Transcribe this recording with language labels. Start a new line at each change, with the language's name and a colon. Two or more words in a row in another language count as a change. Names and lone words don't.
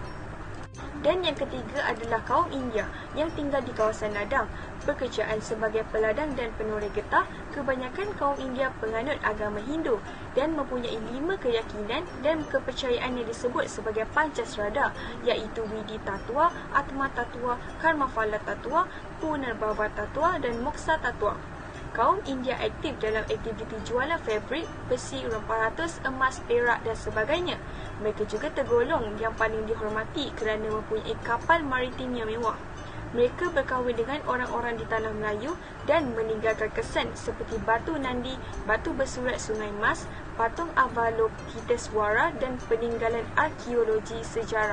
Malay: Dan yang ketiga adalah kaum India yang tinggal di kawasan ladang, pekerjaan sebagai peladang dan penoreh getah. Kebanyakan kaum India penganut agama Hindu dan mempunyai 5 keyakinan dan kepercayaan yang disebut sebagai Pancasrada, iaitu Widi Tattva, Atma Tattva, Karmaphala Tattva, Punarbhava Tattva dan Moksha Tattva. Kaum India aktif dalam aktiviti jualan fabrik, besi, ramparas, emas, perak dan sebagainya. Mereka juga tergolong yang paling dihormati kerana mempunyai kapal maritim yang mewah. Mereka berkahwin dengan orang-orang di Tanah Melayu dan meninggalkan kesan seperti batu Nandi, batu bersurat Sungai Mas, patung Avalokiteswara dan peninggalan arkeologi sejarah.